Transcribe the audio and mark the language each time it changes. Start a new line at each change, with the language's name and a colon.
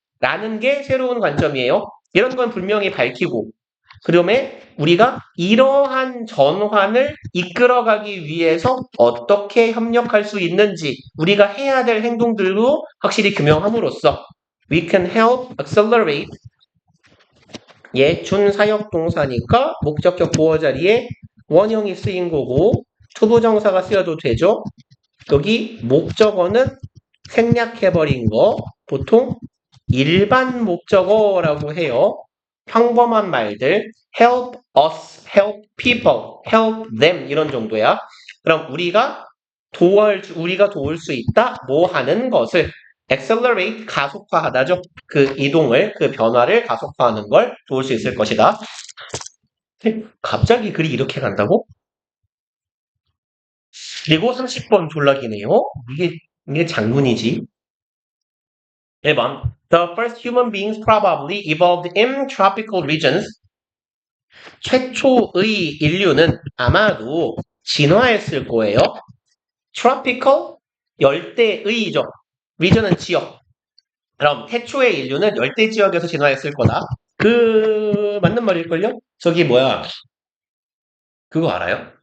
Korean: 라는 게 새로운 관점이에요. 이런 건 분명히 밝히고 그러면 우리가 이러한 전환을 이끌어가기 위해서 어떻게 협력할 수 있는지 우리가 해야 될 행동들도 확실히 규명함으로써
English: we can help accelerate
Korean: 준사역 동사니까 목적격 보어 자리에 원형이 쓰인 거고 투부정사가 쓰여도 되죠. 여기 목적어는 생략해버린 거 보통 일반 목적어라고 해요. 평범한 말들
English: help us, help people, help them
Korean: 이런 정도야. 그럼 우리가 도울 수 있다. 뭐 하는 것을 accelerate 가속화하다죠. 그 이동을 그 변화를 가속화하는 걸 도울 수 있을 것이다. 갑자기 글이 이렇게 간다고? 그리고 30번 졸라기네요. 이게 장문이지. 1번.
English: The first human beings probably evolved in tropical regions.
Korean: 최초의 인류는 아마도 진화했을 거예요. tropical, 열대의죠. region은 지역. 그럼 태초의 인류는 열대 지역에서 진화했을 거다. 맞는 말일걸요? 저기 뭐야. 그거 알아요?